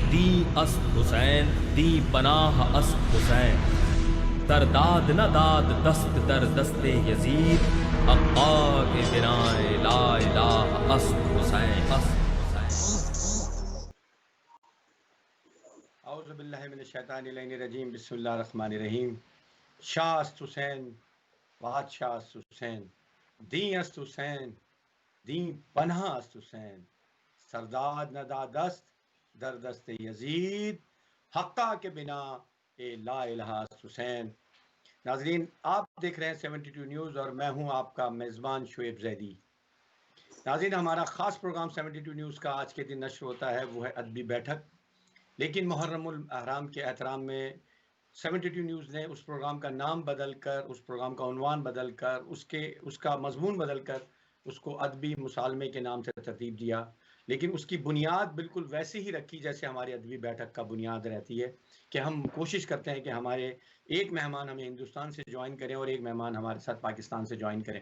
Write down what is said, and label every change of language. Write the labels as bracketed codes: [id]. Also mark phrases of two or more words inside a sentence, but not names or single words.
[fa] دی است حسین دی پناہ است حسین سرداد نہ داد دست در دست یزید حقا کے بنائے لا الہ است حسین [ar] اعوذ باللہ من الشیطان اللعین الرجیم بسم اللہ الرحمن الرحیم [fa] شاہ است حسین بادشاہ است حسین دین است حسین دین پناہ است حسین سرداد نہ دست در دست یزید حقا کے بنا اے لا الہ است حسین۔ [ur] ناظرین، آپ دیکھ رہے ہیں 72 نیوز اور میں ہوں آپ کا میزبان شعیب زیدی۔ ناظرین، ہمارا خاص پروگرام 72 نیوز کا آج کے دن نشر ہوتا ہے، وہ ہے ادبی بیٹھک، لیکن محرم الاحرام کے احترام میں 72 نیوز نے اس پروگرام کا نام بدل کر، اس پروگرام کا عنوان بدل کر، اس کا مضمون بدل کر اس کو ادبی مسالمے کے نام سے ترتیب دیا، لیکن اس کی بنیاد بالکل ویسے ہی رکھی جیسے ہماری ادبی بیٹھک کا بنیاد رہتی ہے کہ ہم کوشش کرتے ہیں کہ ہمارے ایک مہمان ہمیں ہندوستان سے جوائن کریں اور ایک مہمان ہمارے ساتھ پاکستان سے جوائن کریں۔